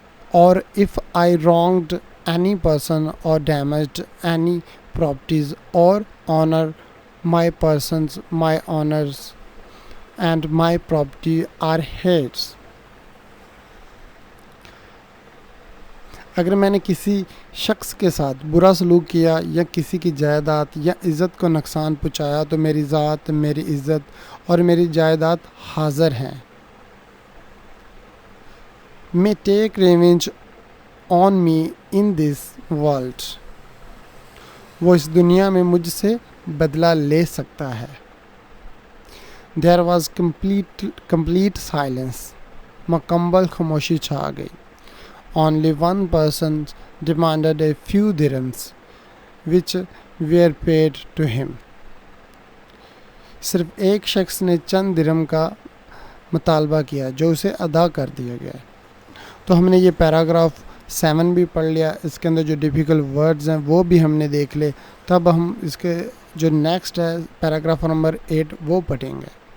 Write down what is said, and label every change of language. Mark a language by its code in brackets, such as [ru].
[en] اور if I wronged any person or damaged any properties or honor my persons, my honors and my property are his. [ur] اگر میں نے کسی شخص کے ساتھ برا سلوک کیا یا کسی کی جائیداد یا عزت کو نقصان پہنچایا تو میری ذات، میری عزت اور میری جائیداد حاضر ہیں. [en] May take revenge on me in this world، [ur] وہ اس دنیا میں مجھ سے بدلہ لے سکتا ہے. [en] There was complete silence. [ur] مکمل خاموشی چھا گئی. [en] Only one person demanded a few dirhams, which were paid to him. [ur] صرف ایک شخص نے چند درہم کا مطالبہ کیا جو اسے ادا کر دیا گیا. تو ہم نے یہ پیراگراف 7 بھی پڑھ لیا. اس کے اندر جو ڈیفیکلٹ ورڈز ہیں وہ بھی ہم نے دیکھ لے. تب ہم اس کے جو نیکسٹ ہے پیراگراف نمبر 8 وہ پڑھیں گے.